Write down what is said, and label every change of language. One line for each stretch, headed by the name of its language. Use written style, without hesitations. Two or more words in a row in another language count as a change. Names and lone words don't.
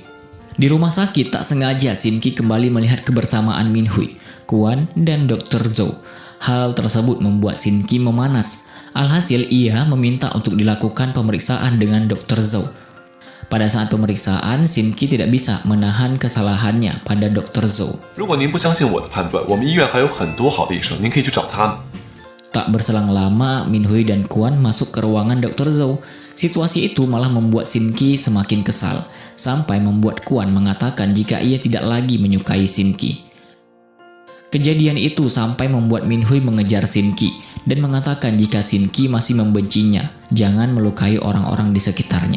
Indonesian: Di rumah sakit tak sengaja Shin Qi kembali melihat kebersamaan Min Hui, Kuan, dan Dr. Zhou. Hal tersebut membuat Shin Qi memanas. Alhasil ia meminta untuk dilakukan pemeriksaan dengan Dr. Zhou. Pada saat pemeriksaan, Shin Qi tidak bisa menahan kesalahannya pada Dr. Zhou.
Chinese: 如果您不相信我的判断，我们医院还有很多好的医生，您可以去找他们。
Indonesian: Tak berselang lama, Min Hui dan Kuan masuk ke ruangan Dr. Zhou. Situasi itu malah membuat Shin Qi semakin kesal, sampai membuat Kuan mengatakan jika ia tidak lagi menyukai Shin Qi. Kejadian itu sampai membuat Min Hui mengejar Shin Qi dan mengatakan jika Shin Qi masih membencinya, jangan melukai orang-orang di sekitarnya.